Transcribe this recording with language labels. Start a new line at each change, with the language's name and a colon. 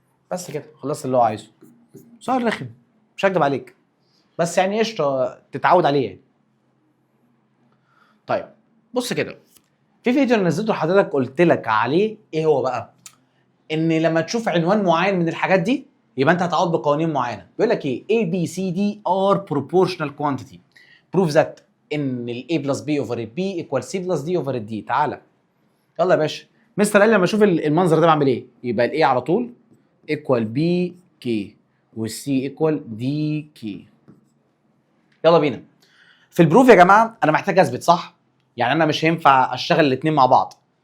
Arabic: بس كده خلصت اللي هو عايزه. سؤال رخم مش هكدب عليك، بس يعني قشطه تتعود عليه يعني. طيب بص كده، في فيديو انا نزلته لحضرتك قلت لك عليه ايه هو بقى؟ ان لما تشوف عنوان معين من الحاجات دي يبقى انت هتعوض بقوانين معينه. بيقول لك ايه؟
English: A B C D are proportional quantity prove that
Arabic: ان ال
English: A plus B over B equal C plus D over D.
Arabic: تعالى يلا يا باشا. مستر قال لي لما اشوف المنظر ده بعمل ايه؟ يبقى ال A على طول equal B K وال C equal D K. يلا بينا. في البروف يا جماعه انا محتاج اثبت صح؟ يعني انا مش هينفع اشتغل الاثنين مع بعض.